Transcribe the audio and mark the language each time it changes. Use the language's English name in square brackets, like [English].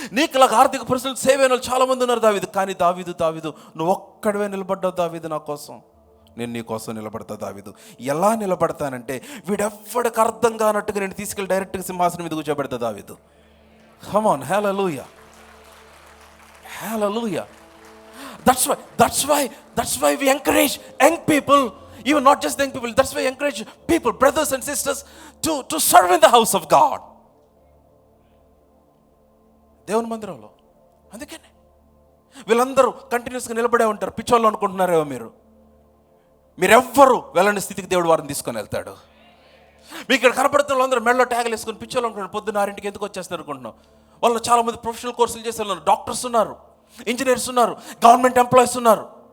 [Telugu] నీకులాగా ఆర్థిక పరిస్థితులు సేవ్ అయిన వాళ్ళు చాలామంది ఉన్నారు దావీదు. కానీ దావీదు నువ్వు ఒక్కడివే నిలబడ్డావు దావీదు నా కోసం. నేను నీ కోసం నిలబడతా దావీదు. ఎలా నిలబడతానంటే వీడెవ్వడికి అర్థం కానట్టుగా నేను తీసుకెళ్ళి డైరెక్ట్గా సింహాసనం మీద కూర్చోబెడతా దావీదు. [English] Come on, hallelujah, hallelujah. That's why we encourage young people, even not just young people, that's why we encourage people, brothers and sisters, to serve in the house of God. [Telugu] దేవుని మందిరంలో. అందుకనే వీళ్ళందరూ కంటిన్యూస్గా నిలబడే ఉంటారు. పిచ్చోళ్ళు అనుకుంటున్నారేమో మీరెవ్వరూ వెళ్ళని స్థితికి దేవుడు వారిని తీసుకొని వెళ్తాడు. మీకు ఇక్కడ కనపడుతున్న వాళ్ళందరూ మెడలో ట్యాగులు వేసుకొని పిచ్చోళ్ళు అనుకుంటున్నారు. పొద్దున్న 6 ఎందుకు వచ్చేస్తారు అనుకుంటున్నాం. వాళ్ళు చాలామంది ప్రొఫెషనల్ కోర్సులు చేసే ఉన్నారు, డాక్టర్స్ ఉన్నారు, ఇంజనీర్స్ ఉన్నారు, గవర్నమెంట్ ఎంప్లాయీస్ ఉన్నారు.